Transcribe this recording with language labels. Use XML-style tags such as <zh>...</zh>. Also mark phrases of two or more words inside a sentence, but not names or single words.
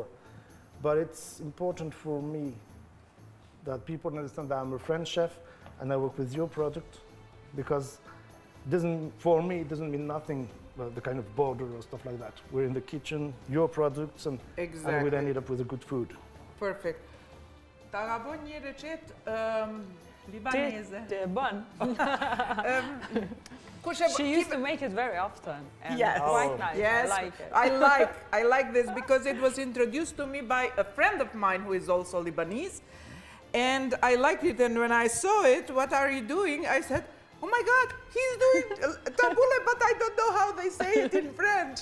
<en>But it's important for me that people understand that I'm a French chef and I work with your product, because for me it doesn't mean nothing, the kind of border or stuff like that. We're in the kitchen, your products, and we then end up with a good food. Perfect.</en> <sq>Ta ka bën një recetë libaneze. Të bën.</sq> <en>She used to make it very often. And Yes. quite nice. Yes. I like it. I like this because it was introduced to me by a friend of mine who is also Lebanese. And I liked it. And when I saw it, what are you doing? I said, oh my God, he's doing tabouleh, but I don't know how they say it in French.</en>